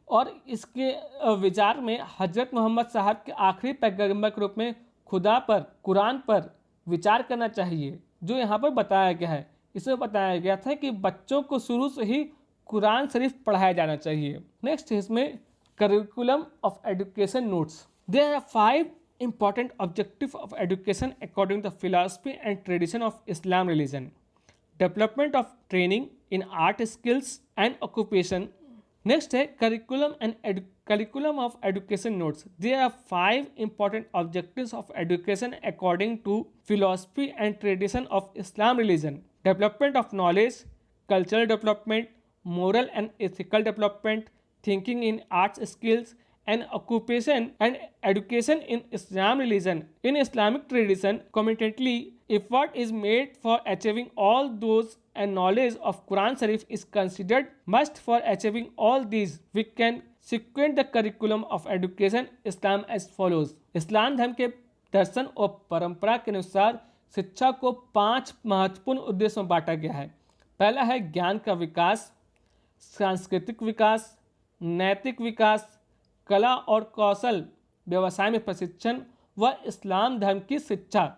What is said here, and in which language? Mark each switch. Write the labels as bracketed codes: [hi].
[hi] और इसके विचार में हजरत मोहम्मद साहब के आखिरी पैगंबर के रूप में खुदा पर, कुरान पर विचार करना चाहिए, जो यहाँ पर बताया गया है। इसमें बताया गया था कि बच्चों को शुरू से ही कुरान शरीफ पढ़ाया जाना चाहिए। [en] next [hi] इसमें [en] Curriculum of education notes. There are 5 important objectives of education according to the philosophy and tradition of Islam religion. Development of training in art skills and occupation. Next है curriculum of education notes. There are 5 important objectives of education according to philosophy and tradition of Islam religion. Development of knowledge, cultural development, moral and ethical development, thinking in arts skills, and occupation and education in Islam religion. In Islamic tradition, committedly effort is made for achieving all those, and knowledge of Quran Sharif is considered must for achieving all these. We can sequence the curriculum of education Islam as follows. [hi] इस्लाम धर्म के दर्शन और परंपरा के अनुसार शिक्षा को 5 महत्वपूर्ण उद्देश्यों में बांटा गया है। पहला है ज्ञान का विकास, सांस्कृतिक विकास, नैतिक विकास, कला और कौशल, व्यवसाय में प्रशिक्षण व इस्लाम धर्म की शिक्षा।